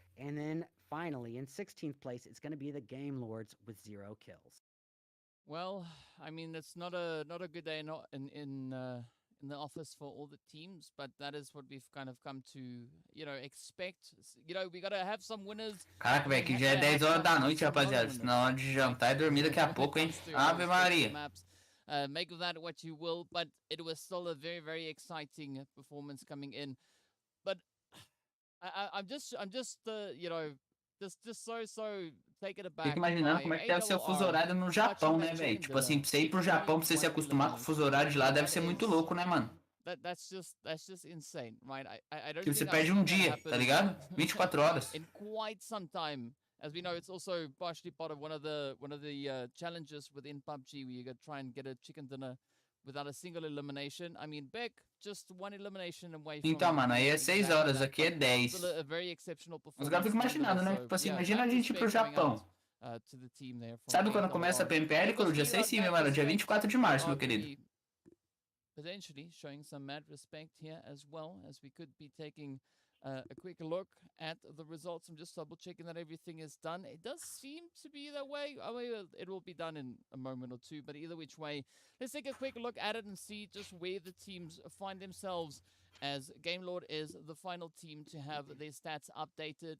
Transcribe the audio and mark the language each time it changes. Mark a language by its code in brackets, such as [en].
[en] And then finally in 16th place, it's going to be the Game Lords with 0 kills. Well, I mean, it's not a good day in the office for all the teams, but that is what we've kind of come to, you know, expect. You know, we got to have some winners. [pt] Caraca, velho, que já é 10 horas da noite, rapaziada. Na hora de jantar e dormir daqui a pouco, hein? Ave Maria. [en] Make of that what you will, but it was still a very, very exciting performance coming in. But I'm just you know, just so taken aback. [pt] Fico imaginando como é que deve ser o fuso horário no Japão, né, velho? Tipo assim, pra você ir pro Japão, pra você se acostumar com o fuso horário de lá, deve ser muito louco, né, mano? [en] That's just insane, right? I don't [pt] Que você [en] think [pt] perde um dia, tá ligado? 24 horas. [en] In quite some time. As we know, it's also partially part of one of the challenges within PUBG where you got to try and get a chicken dinner without a single elimination. I mean, Beck just 1 elimination away from. [pt] Então, mano, aí é 6 horas, aqui é 10. [en] A very exceptional performance. [pt] Mas agora eu fico imaginando, né? Tipo assim, imagina a gente ir pro Japão. Sabe quando começa a PMPL? Quando dia 6 sim, mano, dia 24 de março, meu querido. [en] Potentially showing some mad respect here as well, as we could be taking a quick look at the results. I'm just double checking that everything is done. It does seem to be that way. I mean, it will be done in a moment or two, but either which way, let's take a quick look at it and see just where the teams find themselves, as Gamelord is the final team to have their stats updated.